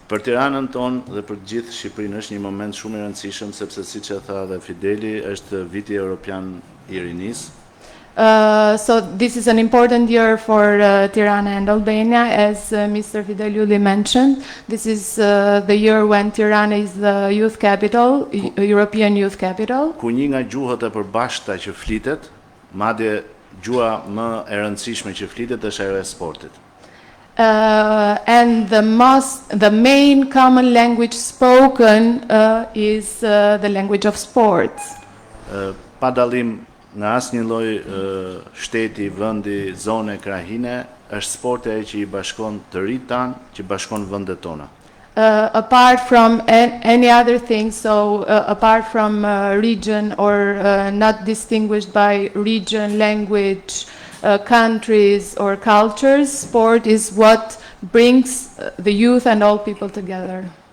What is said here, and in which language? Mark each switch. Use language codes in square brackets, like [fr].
[sq] Për Tiranën tonë dhe për gjithë Shqipërinë është një moment shumë i rëndësishëm sepse siç e tha dhe Fideli, është viti europian I rinisë. [en] So this is an important year for Tirana and Albania, as Mr. Fidel YLLI mentioned. This is the year when Tirana is the youth capital, European youth capital. [sq] Ku një nga gjuhët e përbashkëta që flitet, madje gjua më e rëndësishme që flitet është ajo e sportit. [en] And the main common language spoken is the language of sports. [sq] Pa dallim nga asnjë lloj shteti, vendi, zone, krahine, është sporti ai që I bashkon të rinjt tanë, që bashkon vendet tona. [en] Apart from any other thing, so apart from region or not distinguished by region, language, countries or cultures, sport is what brings the youth and all people together.